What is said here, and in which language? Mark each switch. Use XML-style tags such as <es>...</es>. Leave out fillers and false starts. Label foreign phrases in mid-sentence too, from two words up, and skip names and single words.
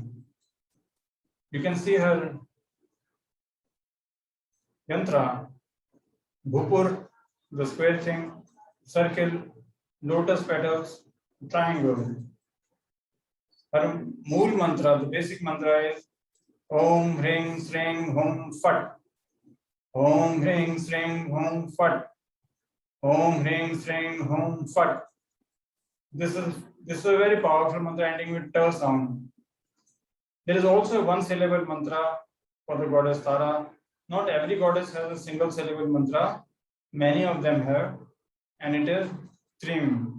<en>You can see her yantra, Bhupur, the square thing, circle, lotus petals, triangle. Her</en> <sa>Mool mantra,</sa> <en>the basic mantra is</en> <sa>Om Hring Sring Hum Fat. Om Hring Sring Hum Fat. Om Hring Sring Hum Fat.</sa> <en>This is a very powerful mantra ending with T sound. There is also a 1 syllable mantra for the goddess Tara. Not every goddess has a single syllable mantra. Many of them have, and it is Trim.</en>